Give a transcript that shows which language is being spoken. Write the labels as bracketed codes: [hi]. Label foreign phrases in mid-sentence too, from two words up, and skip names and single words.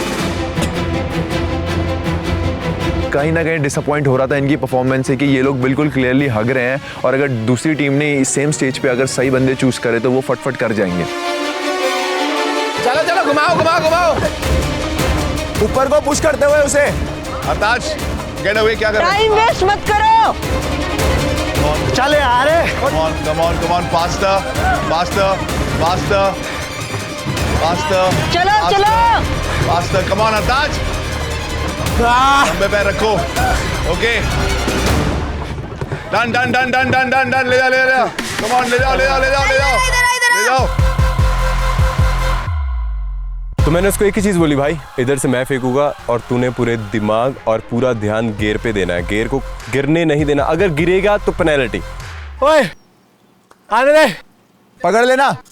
[hi] कहीं ना कहीं डिसअपॉइंट हो रहा था इनकी परफॉर्मेंस से कि ये लोग बिल्कुल क्लियरली हग रहे हैं, और अगर दूसरी टीम ने इस [en] same stage [hi] पे अगर सही बंदे चूज करे तो वो फटफट कर जाएंगे. चलो घुमाओ. ऊपर को पुश करते हुए उसे. [en] Artaj, get away. [hi] क्या कर रहे [en] time waste [hi] मत करो. चले आ रहे. [en] Come on. Faster. [hi] चलो. [en] Faster. Come on, [hi] Artaj. लंबे पैर रखो. [en] Okay. Done. [hi] ले जा. [en] Come on, [hi] ले जाओ. तो मैंने उसको एक ही चीज बोली, भाई इधर से मैं फेंकूंगा और तूने पूरे दिमाग और पूरा ध्यान गियर पे देना है. गियर को गिरने नहीं देना. अगर गिरेगा तो पेनल्टी. ओए आने दे. पकड़ लेना.